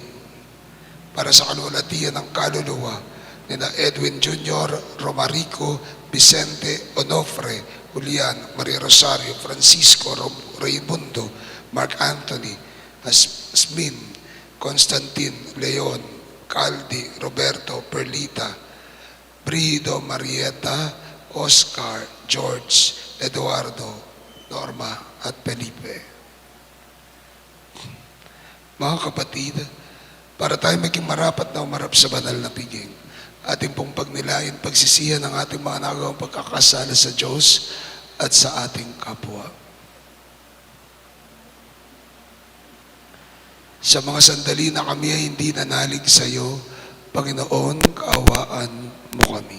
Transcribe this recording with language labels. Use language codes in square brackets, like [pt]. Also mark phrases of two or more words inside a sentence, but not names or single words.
[tl] Para sa kalwalatian ng kaluluwa ni na Edwin Jr., Romarico, Vicente, Onofre, Julian, Maria Rosario, Francisco, Raimundo, Mark Anthony, Asmin, Constantine, Leon, Caldi, Roberto, Perlita, Brido, Marieta, Oscar, George, Eduardo, Norma, at Felipe. Mga kapatid, para tayo maging marapat na umarap sa banal na piging, ating pong pagnilayan, pagsisihan ng ating mga nagawang pagkakasala sa Diyos at sa ating kapwa. Sa mga sandali na kami ay hindi nanalig sa iyo, Panginoon, kaawaan mo kami.